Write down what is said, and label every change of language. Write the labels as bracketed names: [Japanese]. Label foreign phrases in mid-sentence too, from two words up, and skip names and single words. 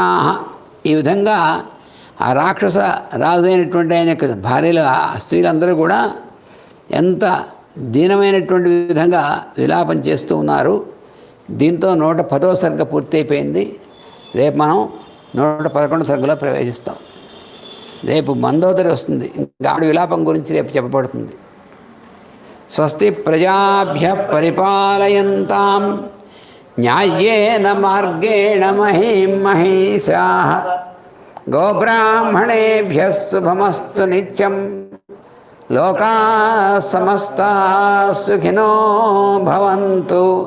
[Telugu] ఈ విధంగా ఆ రాక్షస రాజు అయినటువంటి ఆయన యొక్క భార్యలు స్త్రీలందరూ కూడా ఎంత దీనమైనటువంటి విధంగా విలాపం చేస్తూ ఉన్నారు. దీంతో 110వ సర్గ పూర్తయిపోయింది. రేపు మనం 111వ సర్గలో ప్రవేశిస్తాం. రేపు మందోదరి వస్తుంది. ఇంకా ఆవిడ విలాపం గురించి రేపు చెప్పబడుతుంది. [Sanskrit] స్వస్తి ప్రజాభ్య పరిపాలయంతాం న్యాయేన మార్గేణ మహీం మహీషాః గోబ్రాహ్మణేభ్యః శుభమస్తు నిత్యం. లోకాః సమస్తాః సుఖినో భవంతు.